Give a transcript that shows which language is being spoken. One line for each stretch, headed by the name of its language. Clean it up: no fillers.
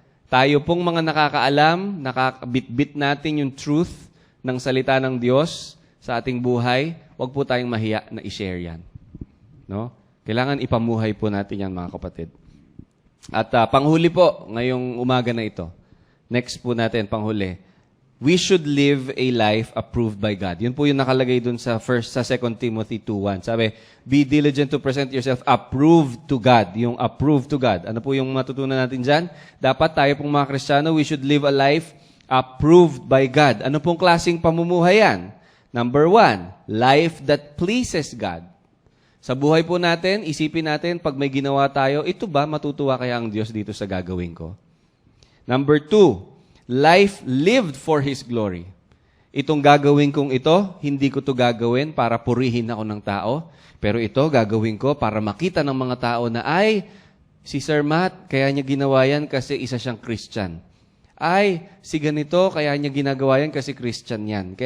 Filipino: Tayo pong mga nakakaalam, nakakabitbit natin yung truth ng salita ng Diyos sa ating buhay, huwag po tayong mahiya na i-share yan. No? Kailangan ipamuhay po natin yan, mga kapatid. At panghuli po, ngayong umaga na ito. Next po natin, panghuli.
English: We should live a life approved by God.
Filipino: Yun po yung nakalagay dun sa 2 Timothy 2:1. Sabi,
English: be diligent to present yourself approved to God.
Filipino: Yung
English: approved to God.
Filipino: Ano po yung matutunan natin dyan? Dapat tayo pong mga Kristiyano,
English: we should live a life approved by God.
Filipino: Ano pong klaseng pamumuhay yan?
English: Number 1, life that pleases God.
Filipino: Sa buhay po natin, isipin natin, pag may ginawa tayo, ito ba matutuwa kaya ang Diyos dito sa gagawin ko?
English: Number 2, life lived for His glory.
Filipino: Itong gagawin kong ito, hindi ko to gagawin para purihin ako ng tao, pero ito gagawin ko para makita ng mga tao na, ay, si Sir Matt, kaya niya ginawa yan kasi isa siyang Christian. Ay, si ganito, kaya niya ginagawa yan kasi Christian yan.